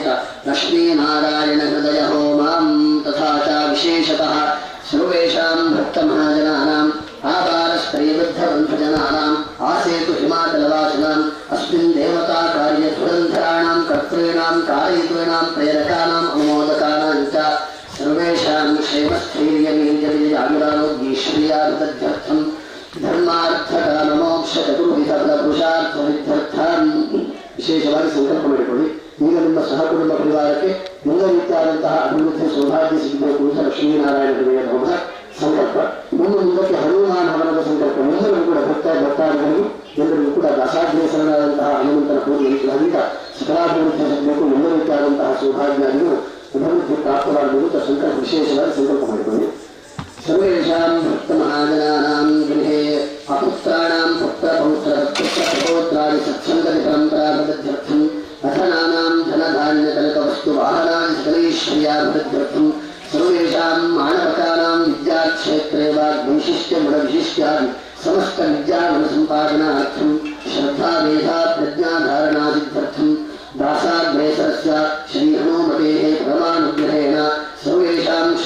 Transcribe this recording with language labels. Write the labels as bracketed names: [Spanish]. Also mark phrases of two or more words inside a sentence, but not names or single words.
[Sanskrit] लक्ष्मीनारायण हृदय होमां तथा च विशेषतः सर्वेषां भक्तमहाजनानाम् आपारस्त्रैवृद्धबन्धजनानाम् आसेतु हिमाचलवासिनाम् अस्मिन् देवताकार्यधुरन्धराणां कर्तॄणां कारयितॄणां प्रेरकाणाम् अनुमोदकानां च सर्वेषां क्षेमस्थैर्यवीर्यविजयानुरारोग्यैश्वर्याभिवृद्ध्यर्थं धर्मार्थकाममोक्ष चतुर्विधफलपुरुषार्थसिद्ध्यर्थं [Kannada] ವಿಶೇಷವಾಗಿ ಸಂಕಲ್ಪ ಮಾಡಿಕೊಳ್ಳಿ. ಈಗ ನಿಮ್ಮ ಸಹಕುಟುಂಬ ಪರಿವಾರಕ್ಕೆ ಎಲ್ಲ ರೀತಿಯಾದಂತಹ ಅಭಿವೃದ್ಧಿ ಸೌಭಾಗ್ಯ ಸಿಗಬೇಕು ಅಂತ ಲಕ್ಷ್ಮೀನಾರಾಯಣ ದೇವಿಯ ಹೋಮದ ಸಂಕಲ್ಪ. ಮುಂದಕ್ಕೆ ಹನುಮಾನ್ ಹವನದ ಸಂಕಲ್ಪ. ಎಲ್ಲರಿಗೂ ಕೂಡ ಭಕ್ತಾದಿಗಳಿಗೆ ಎಲ್ಲರಿಗೂ ಕೂಡ ಅಸಾಧ್ಯಸರನಾದಂತಹ ಹನುಮಂತನ ಪೂಜೆಯಿಂದ ಸಕಲಾಭಿವೃದ್ಧಿ ಸಿಗಬೇಕು, ಎಲ್ಲ ರೀತಿಯಾದಂತಹ ಸೌಭಾಗ್ಯಗಳು ಅಭಿವೃದ್ಧಿ ಪ್ರಾಪ್ತವಾಗಬೇಕು ಅಂತ ಸಂಕಲ್ಪ ವಿಶೇಷವಾಗಿ ಸಂಕಲ್ಪ ಮಾಡಿಕೊಳ್ಳಿ. [Sanskrit] सर्वेषां भक्तमहाजनानां गृहे अपुत्राणां पुत्रपौत्रादि सत्सङ्गति परम्पराभिवृद्ध्यर्थं अधनानां धनधान्यकनकवस्तुवाहनादि सकलैश्वर्याभिवृद्ध्यर्थं सर्वेषां मानवकानां विद्याक्षेत्रे वा वैशिष्ट्यगुणविशिष्ट्यादि समस्त विद्यागुणसम्पादनार्थं श्रद्धामेधा प्रज्ञाधारणादित्यर्थं दासाग्रेसरस्य श्रीहनुमतेः परमानुग्रहेण सर्वेषां